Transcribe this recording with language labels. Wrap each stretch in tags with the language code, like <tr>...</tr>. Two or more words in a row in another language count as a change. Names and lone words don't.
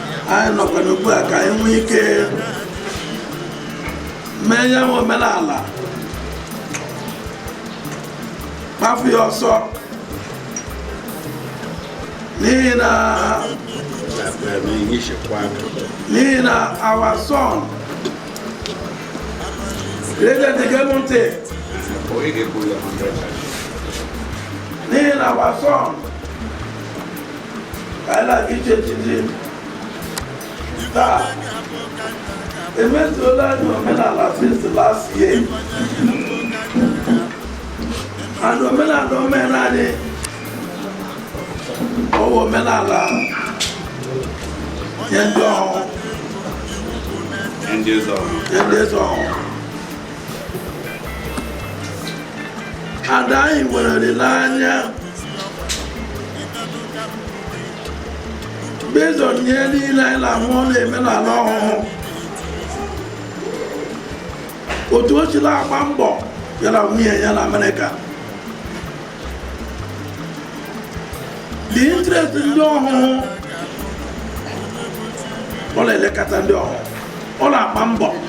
<ig>Anyị nọkwa n'ugbu a ka anyị nwee ike mee ya nwe omenala kpafu ya ọsọ n'ihi na n'ihi na</ig> <en>our son Reverend,</en> <ig>gee m ntị. N'ihi na</ig> <en>our son</en> <ig>ka anyị na-aga iche echichi taa emezuola anyị omenala</ig> <en>since last year.</en> <ig>And omenala o mere anyị, ọ bụ omenala nye ndị ọhụụ. Ndị eze ọhụụ. Nye ndị eze ọhụụ. And anyị nwere olileanya</ig> <en>based on</en> <ig>ihe niile anyị na-ahụ ọ na-eme n'ala ọhụụ. Otu o sila agba mbọ ya na nwunye ya na Amerịka.</ig> <en>The interest</en> <ig>ndị ọhụụ, ọ na-elekọta ndị ọhụụ, ọ na-agba mbọ.</ig>